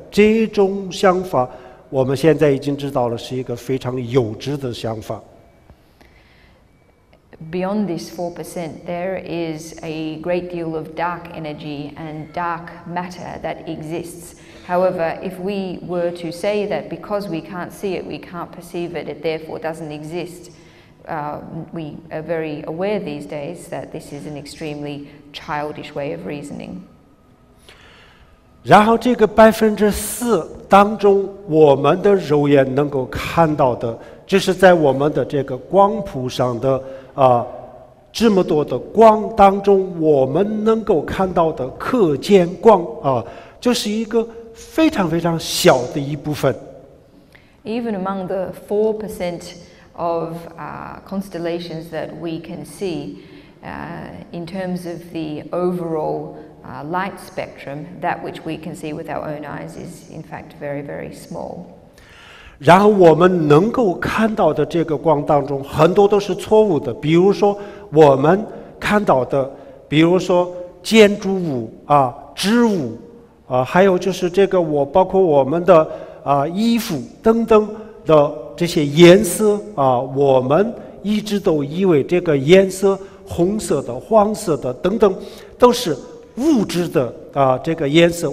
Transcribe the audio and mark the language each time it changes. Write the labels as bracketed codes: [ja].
[zh] 这种想法，我们现在已经知道了，是一个非常幼稚的想法。 [en] Beyond this 4%, there is a great deal of dark energy and dark matter that exists. However, if we were to say that because we can't see it, we can't perceive it, it therefore doesn't exist, we are very aware these days that this is an extremely childish way of reasoning. [zh] 然后这个4%当中，我们的肉眼能够看到的，就是在我们的这个光谱上的这么多的光当中，我们能够看到的可见光就是一个非常非常小的一部分。 [en] Even among the 4% of constellations that we can see, in terms of the overall light spectrum, that which we can see with our own eyes is in fact very, very small. [zh] 然后我们能够看到的这个光当中，很多都是错误的。比如说我们看到的，比如说建筑物植物还有就是这个包括我们的衣服等等的这些颜色我们一直都以为这个颜色，红色的、黄色的等等，都是物质的这个颜色。